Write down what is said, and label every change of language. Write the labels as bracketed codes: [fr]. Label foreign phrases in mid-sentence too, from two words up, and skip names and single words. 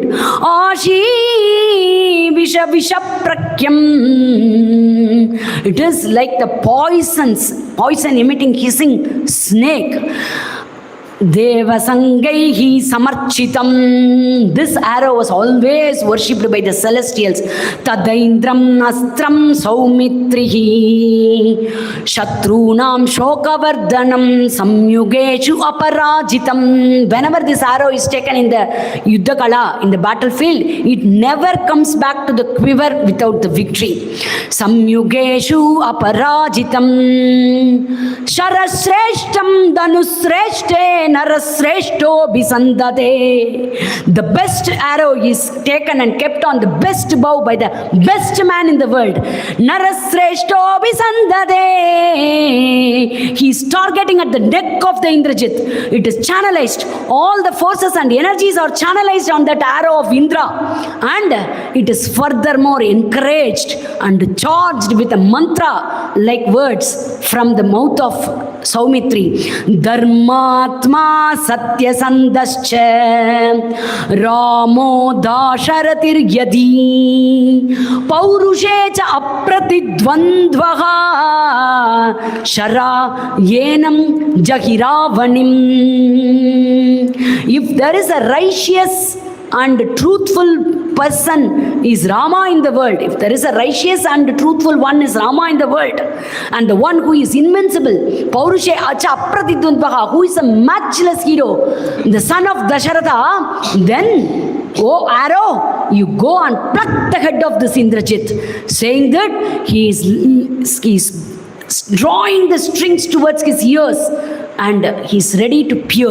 [sa] आशी विष विष प्रख्यम्. [en] It is like the poison emitting hissing snake. [sa] देवसङ्घैः समर्चितम्. [en] This arrow was always worshipped by the celestials. [sa] तदैन्द्रम् अस्त्रम् सौमित्रिः शत्रूणाम् शोकवर्धनम् संयुगेषु अपराजितम्. [en] Whenever this arrow is taken in the [sa] युद्ध काल, [en] in the battlefield, it never comes back to the quiver without the victory. [sa] संयुगेषु अपराजितम् शरश्रेष्ठम् धनुश्श्रेष्ठे नरश्रेष्ठो बिसन्दधे. [en] The best arrow is taken and kept on the best bow by the best man in the world. [sa] नरश्रेष्ठो बिसन्दधे. [en] He is targeting at the neck of the Indrajit. It is channelized. All the forces and energies are channelized on that arrow of Indra, and it is furthermore encouraged and charged with a mantra like words from the mouth of Saumitri. [sa] धर्मात्मा सत्यसन्धश्च रामो दाशरथिर् यदि पौरुषेच अप्रतिद्वन्द्वः शर एनम् जहिरावणिम्. [en] If there is a righteous and truthful person is Rama in the world, if there is a righteous and truthful one is Rama in the world, and the one who is invincible, [sa] पौरुषे अच अप्रतिद्वन्द्वः, [en] who is a matchless hero, the son of Dasharatha, then, oh arrow, you go and pluck the head of this Indrajit, saying that he is drawing the strings towards his ears, and he is ready to pierce.